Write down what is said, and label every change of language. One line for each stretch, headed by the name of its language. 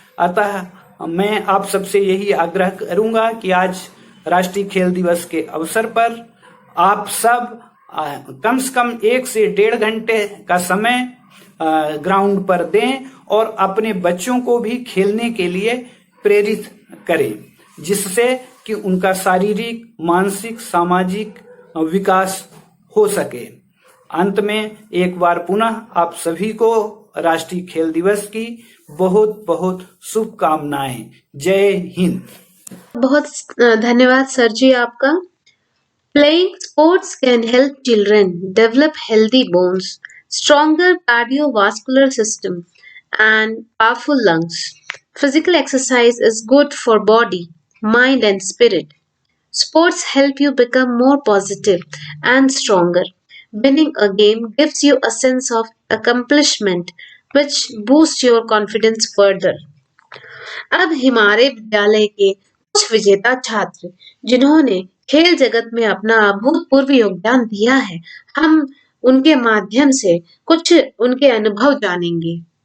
Hindi: अतः मैं आप सबसे यही आग्रह करूंगा कि आज राष्ट्रीय खेल दिवस के अवसर पर आप सब कम से कम 1 से 1.5 घंटे का समय ग्राउंड पर दें और अपने बच्चों को भी खेलने के लिए प्रेरित करें, जिससे कि उनका शारीरिक, मानसिक, सामाजिक विकास हो सके। अंत में एक बार पुनः आप सभी को राष्ट्रीय खेल दिवस की बहुत बहुत शुभकामनाएं। जय हिंद। बहुत धन्यवाद सर जी आपका।
English: Playing sports can help children develop healthy bones, stronger cardiovascular system, and powerful lungs. Physical exercise is good for body, mind, and spirit. Sports help you become more positive and stronger. Winning a game gives you a sense of accomplishment, which boosts your confidence further.
Hindi: अब हमारे विद्यालय के कुछ विजेता छात्र जिन्होंने खेल जगत में अपना अभूतपूर्व योगदान दिया है, हम उनके माध्यम से कुछ उनके अनुभव जानेंगे।